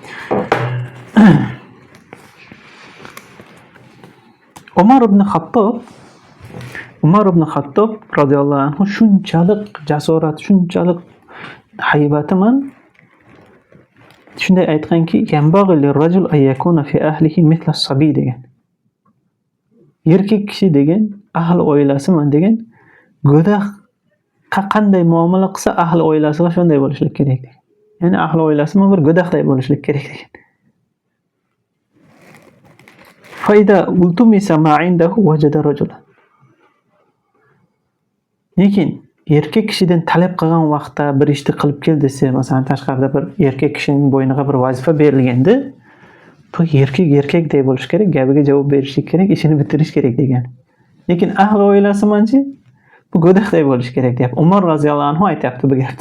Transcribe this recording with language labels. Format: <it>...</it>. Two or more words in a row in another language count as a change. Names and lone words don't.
<uz>Umar ibn Xattob</uz> <ar>رضي الله عنه</ar> <uz>shunchalik jasorat, shunchalik haybati bilan shunday aytganki,</uz> <ar>"ينبغي للرجل أن يكون في أهله مثل الصبي" degan.</ar> <uz>Erkak kishi degan ahli oilasi bilan degan go'dakqa qanday muomala qilsa, ahli oilasiga shunday bo'lishlik kerak degan. Ya'ni ahli oilasi bilan bir go'dakday bo'lishlik kerak degan.</uz> <ar>فإذا التمس ما عنده وجد رجلا.</ar> <uz>Lekin erkak kishidan talab qilgan vaqtda bir ishni qilib kel desa, masalan tashqarida bir erkak kishining bo'yniga bir vazifa berilganda, bu erkakday bo'lish kerak, gapiga javob berishlik kerak, ishini bitirish kerak degan. Lekin ahli oilasi manchi bu go'dakday bo'lish kerak deb Umar</uz> <ar>رضي الله عنه</ar> <uz>aytayapti bu gapni.</uz>